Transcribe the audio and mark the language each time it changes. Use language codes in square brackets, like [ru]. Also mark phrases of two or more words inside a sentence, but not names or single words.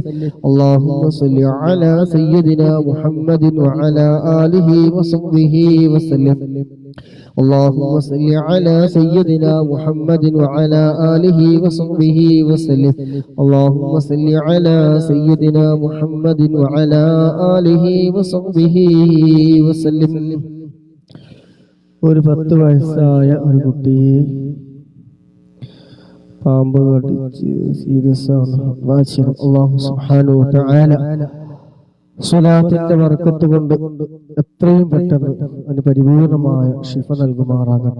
[ar] اللهم صل على سيدنا محمد وعلى آله وصحبه وسلم. اللهم صل على سيدنا محمد وعلى آله وصحبه وسلم. اللهم صل على سيدنا محمد وعلى آله وصحبه وسلم. [ml] ഒരു 10 വയസ്സായ ഒരു കുട്ടി പാമ്പ് കടിച്ച് സീരിയസ് ആണ്. [ar] الله سبحانه وتعالى [ml] സ്വലാത്തിന്റെ ബർക്കത്ത് കൊണ്ട് എത്രയും പെട്ടെന്ന് അതിന് പരിപൂർണമായ ശിഫ നൽകുമാറാകട്ടെ.